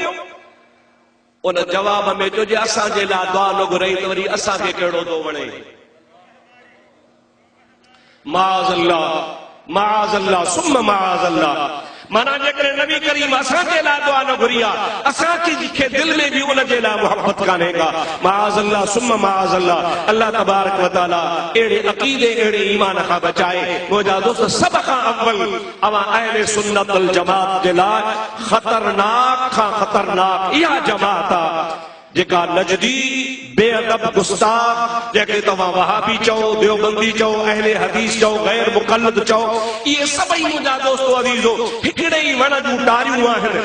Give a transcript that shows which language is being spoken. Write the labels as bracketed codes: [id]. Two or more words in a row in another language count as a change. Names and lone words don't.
[sd] उन जवाब में जो जे असांजे लाइ दुआ न घुरई त वरी असांखे कहिड़ो थो वणे? [ar] معاذ الله معاذ الله ثم معاذ الله. [sd] माना जेकॾहिं नबी करीम असांजे लाइ दुआ न घुरी आहे, असांखे दिल में बि उन जे लाइ मोहब्बत कान्हे का। [ar] معاذ الله ثم معاذ الله, الله تبارك وتعالى [sd] अहिड़े अक़ीदे अहिड़े ईमान खां बचाए। मुंहिंजा दोस्त, सभ खां अव्वल अवां [ar] أهل السنة والجماعة [sd] जे लाइ ख़तरनाक खां ख़तरनाक इहा जमात आहे जेका नजदी बेअदब गुस्ताख, जंहिंखे तव्हां वहाबी चओ, देवबंदी चओ, अहले हदीस चओ, गैर मुक़ल्लिद चओ, इहे सभई मुंहिंजा दोस्तो अज़ीज़ो हिकिड़े ई वण जूं टारियूं आहिनि।